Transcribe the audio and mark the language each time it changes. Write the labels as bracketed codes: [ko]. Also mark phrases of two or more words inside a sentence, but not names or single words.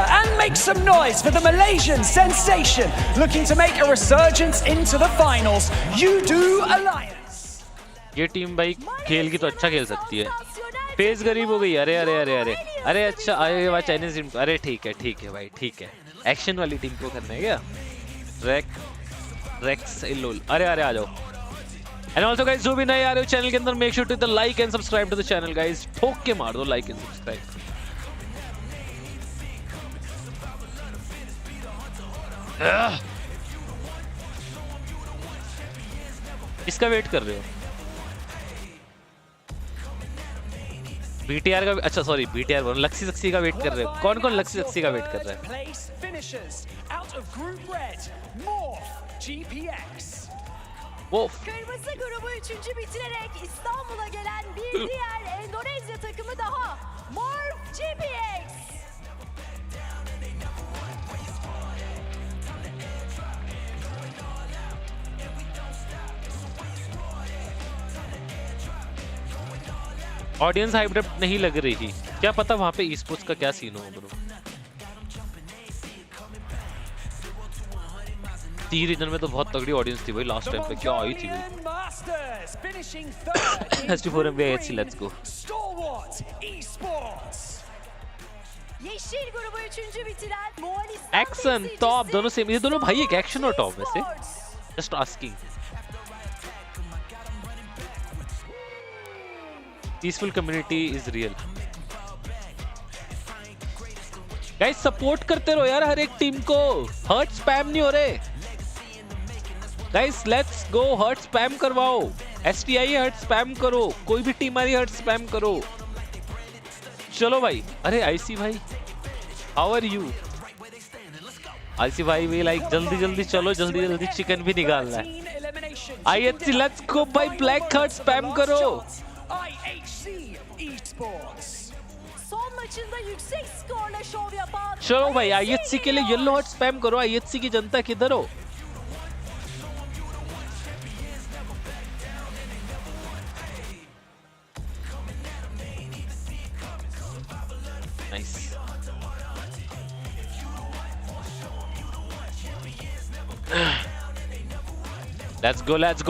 [en] and make some noise for the Malaysian sensation looking to make a resurgence into the finals. You do Alliance. [hi] ये टीम भाई खेल की तो अच्छा खेल सकती है. फेज गरीब हो गई. अरे अरे अरे अरे अरे अच्छा आए वाह चाइनीज टीम. अरे ठीक है भाई ठीक है. एक्शन वाली टीम को करना है क्या? रेक्स इलोल. अरे अरे आ जाओ. [en] and also guys [hi] जो भी नए आ रहे हो चैनल के अंदर, [en] make sure to the like and subscribe to the channel guys. [hi] ठोक के मार दो [en] like and subscribe. [hi] इसका वेट कर रहे हो? बीटीआर का. अच्छा सॉरी बीटीआर बोल. लक्सी सक्सी का वेट कर रहे हो? कौन कौन लक्सी सक्सी का वेट कर रहा है? Wolf. [tr] Kırmızı grubu 3. bitirerek İstanbul'a gelen bir diğer Endonezya takımı daha. Morph GPX. [en] audience hyped up [hi] नहीं लग रही थी. क्या पता वहां पे ई स्पोर्ट्स का क्या सीन हो ब्रो. टी रीजन में तो बहुत तगड़ी ऑडियंस थी भाई [en] last time [hi] पे. क्या आई थी भाई. ST4 MBAC [en] let's go. [tr] Yeşil grubu 3. bitiren Moğolistan [hi] एक्शन टॉप दोनों सेम. ये दोनों भाई एक एक्शन और टॉप वैसे. [en] just asking. peaceful community is real. [hi] गाइस सपोर्ट करते रहो यार हर एक टीम को. [en] heart spam [hi] नहीं हो रहे गाइस. [en] let's go heart spam [hi] करवाओ. STE [en] heart spam [hi] करो. कोई भी टीम आ रही [en] heart spam [hi] करो. चलो भाई. अरे आईसी भाई [en] how are you? [hi] आईसी भाई भी लाइक जल्दी जल्दी चलो. जल्दी जल्दी चिकन भी निकालना है. IHC [en] let's go [hi] भाई. [en] black heart spam [hi] करो. [tr] son maçında yüksek skorla şov yapan [hi] चलो भाई IHC के लिए [en] yellow heart spam [hi] करो. IHC की जनता किधर हो? नाइस. [en] let's go.